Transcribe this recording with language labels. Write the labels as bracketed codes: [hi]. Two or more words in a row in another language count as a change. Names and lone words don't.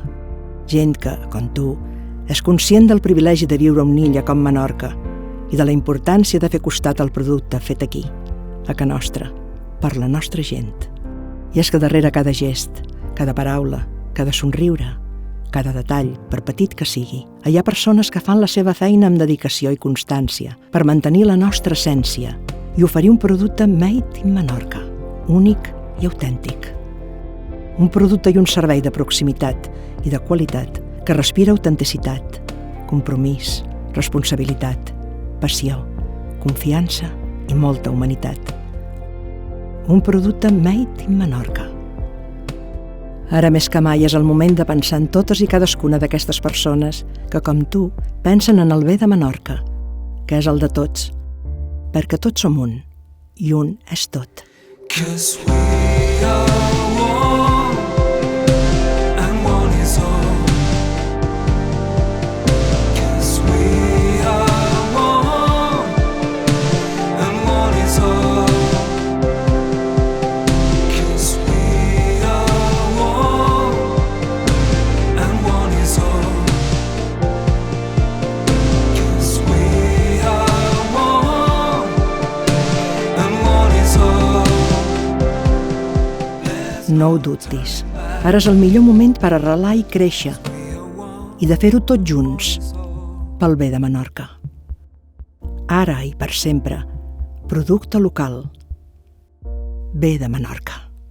[ca] Gent que, com tu, és conscient del privilegi de viure a una illa com Menorca i de la importància de fer costat al producte fet aquí, a ca nostra, per la nostra gent. I és que darrere cada gest, cada paraula, cada somriure, cada detall, per petit que sigui, hi ha persones que fan la seva feina amb dedicació i constància per mantenir la nostra essència i oferir un producte [en] made in [ca] Menorca, únic i autèntic. Un producte i un servei de proximitat i de qualitat que respira autenticitat, compromís, responsabilitat, passió, confiança i molta humanitat. Un producte [en] made in [ca] Menorca. Ara més que mai és el moment de pensar en totes i cadascuna d'aquestes persones que, com tu, pensen en el bé de Menorca, que és el de tots, perquè tots som un, i un és tot. [en] 'Cause we are one, and one is all. 'Cause we are one, and one is all. 'Cause we are one, and one is all. 'Cause we are one, and one is all. [ca] No ho dubtis. Ara és el millor moment per arrelar i créixer i de fer-ho tots junts pel bé de Menorca. Ara i per sempre, producte local. Bé de Menorca.